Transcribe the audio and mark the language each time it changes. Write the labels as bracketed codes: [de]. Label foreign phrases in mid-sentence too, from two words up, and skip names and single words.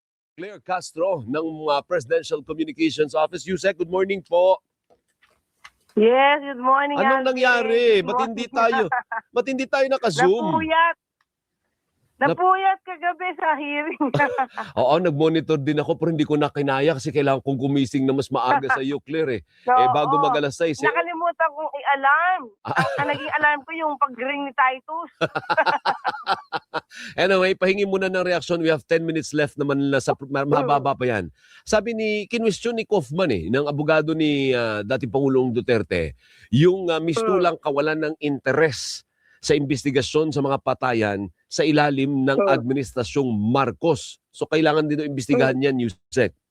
[tl] Claire Castro ng Presidential Communications Office. Yusek, [en] good morning [tl] po. [en] Yes, good morning, [tl] Anong Alvin. nangyari? [en] Good [tl] Ba't hindi [en] morning. [tl] tayo naka-Zoom? Napuyat kagabi sa hearing. Oo, nag-monitor din ako pero hindi ko na kinaya kasi kailangan kong gumising na mas maaga sa iyo, Claire eh. Bago mag-alas 6 eh. Nakalimutan kong i-alarm. Ang naging alarm ko yung pag-ring ni Titus. Anyway, pahingi muna ng reaksyon. [en] We have 10 minutes left [tl] naman na sa mababa pa yan. Sabi kinwestiyon ni Kaufman ng abogado ni dating Pangulong Duterte, yung mistulang kawalan ng interes sa investigasyon sa mga patayan sa ilalim ng administrasyong Marcos. So kailangan din imbestigahan yan, Yusek.